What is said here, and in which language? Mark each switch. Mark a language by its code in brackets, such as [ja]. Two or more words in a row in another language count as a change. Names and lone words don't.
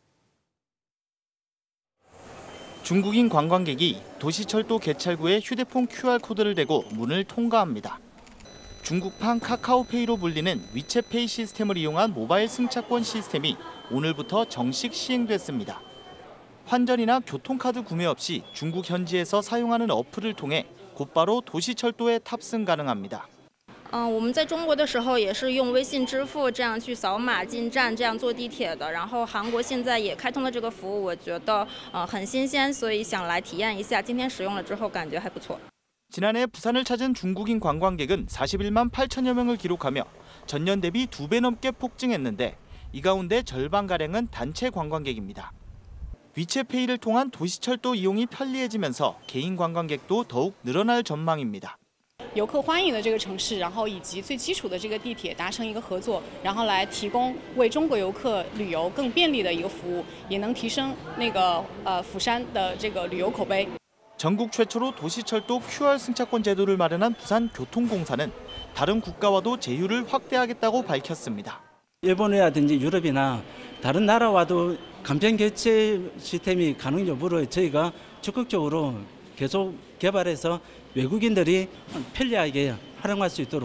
[ko] 중국인 관광객이 도시철도 개찰구에 휴대폰 QR코드를 대고 문을 통과합니다. 중국판 카카오페이로 불리는 위챗페이 시스템을 이용한 모바일 승차권 시스템이 오늘부터 정식 시행됐습니다. 환전이나 교통카드 구매 없이 중국 현지에서 사용하는 어플을 통해 곧바로 도시철도에 탑승 가능합니다. [zh] 我们在中国的时候也是用微信支付这样去扫码进站，这样坐地铁的。然后韩国现在也开通了这个服务，我觉得很新鲜，所以想来体验一下。今天使用了之后感觉还不错。 [ko] 지난해 부산을 찾은 중국인 관광객은 41만 8천여 명을 기록하며 전년 대비 2배 넘게 폭증했는데 이 가운데 절반가량은 단체 관광객입니다. 위챗페이를 통한 도시철도 이용이 편리해지면서 개인 관광객도 더욱 늘어날 전망입니다. [zh] 游客欢迎的这个城市，然后以及最基础的这个地铁达成一个合作，然后来提供为中国游客旅游更便利的一个服务，也能提升釜山的这个旅游口碑。 [ko] 전국 최초로 도시철도 QR 승차권 제도를 마련한 부산교통공사는 다른 국가와도 제휴를 확대하겠다고 밝혔습니다. 일본이라든지 유럽이나 다른 나라와도 간편 결제 시스템이 가능 여부를 저희가 적극적으로 계속 개발해서 외국인들이 편리하게 활용할 수 있도록.